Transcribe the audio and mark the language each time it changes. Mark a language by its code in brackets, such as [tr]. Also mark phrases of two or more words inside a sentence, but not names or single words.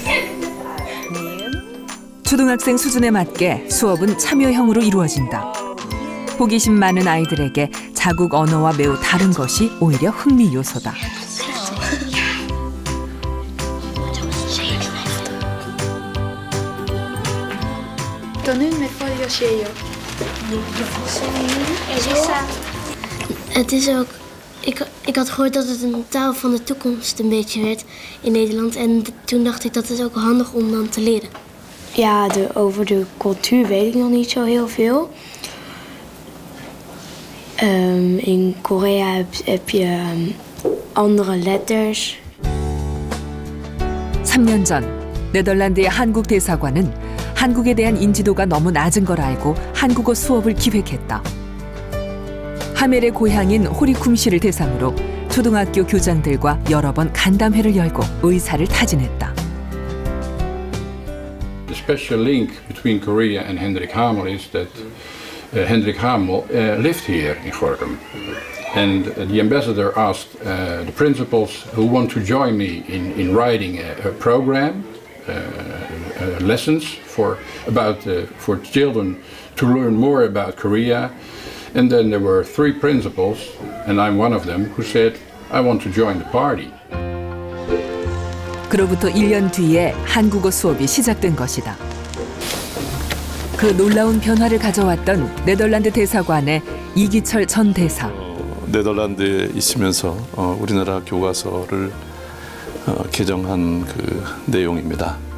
[ko] 초등학생 수준에 맞게 수업은 참여형으로 이루어진다. 호기심 많은 아이들에게 자국 언어와 매우 다른 것이 오히려 흥미 요소다. [nl] 저는 met wat Het is ook, ik had gehoord dat het een taal van de toekomst een beetje werd in Nederland. En toen dacht ik dat het ook handig om dan te leren. Ja, over de cultuur weet ik nog niet zo heel veel. In Korea heb je andere letters. [ko] 3년 전 네덜란드의 한국 대사관은 한국에 대한 인지도가 너무 낮은 걸 알고 한국어 수업을 기획했다. 하멜의 고향인 호리쿰시를 대상으로 초등학교 교장들과 여러 번 간담회를 열고 의사를 타진했다. [en] The special link between Korea and Hendrik Hamel is that Hendrik Hamel lived here in Gorinchem. And the ambassador asked the principals who want to join me in writing a program, lessons for children to learn more about Korea. And then there were 3 principals, and I'm one of them, who said, I want to join the party. [ko] 그로부터 1년 뒤에 한국어 수업이 시작된 것이다. 그 놀라운 변화를 가져왔던 네덜란드 대사관의 이기철 전 대사. 네덜란드에 있으면서 우리나라 교과서를 개정한 그 내용입니다.